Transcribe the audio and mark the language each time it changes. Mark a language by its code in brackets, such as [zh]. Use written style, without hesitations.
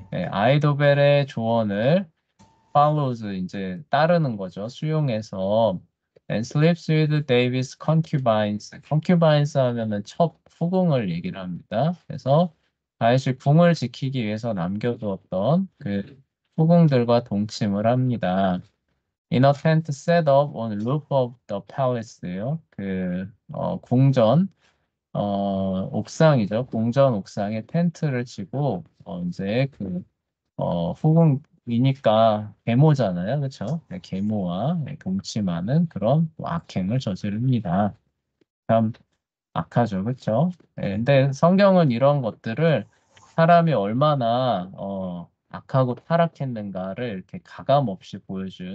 [ko] 아이도벨의 조언을 follows 이제 따르는 거죠, 수용해서 [en] and sleeps with David's concubines. [ko] concubines 하면은 첩 후궁을 얘기를 합니다. 그래서 다윗이 궁을 지키기 위해서 남겨두었던 그 후궁들과 동침을 합니다. [en] In a tent set up on roof of the palace요. [ko] 궁전 옥상이죠. 궁전 옥상에 텐트를 치고 이제 후궁이니까 계모잖아요. 그렇죠? 계모와 동침하는 그런 또 악행을 저지릅니다. 참 악하죠. 그렇죠? 근데 성경은 이런 것들을 사람이 얼마나 악하고 타락했는가를 이렇게 가감 없이 보여줘요.